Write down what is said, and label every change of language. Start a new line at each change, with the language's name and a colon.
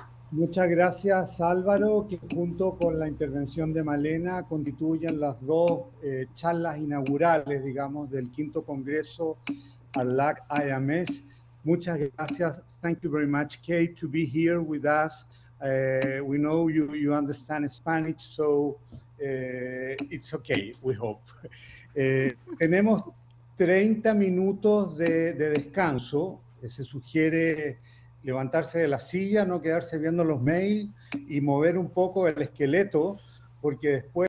Spanish: Muchas gracias, Álvaro, que junto con la intervención de Malena constituyen las dos charlas inaugurales, digamos, del 5º Congreso ARLAC IMS. Muchas gracias.
English: Thank you very much, Kate, to be here with us. We know you understand Spanish, so it's okay, we hope.
Spanish: Tenemos 30 minutos de descanso. Se sugiere levantarse de la silla, no quedarse viendo los mails y mover un poco el esqueleto, porque después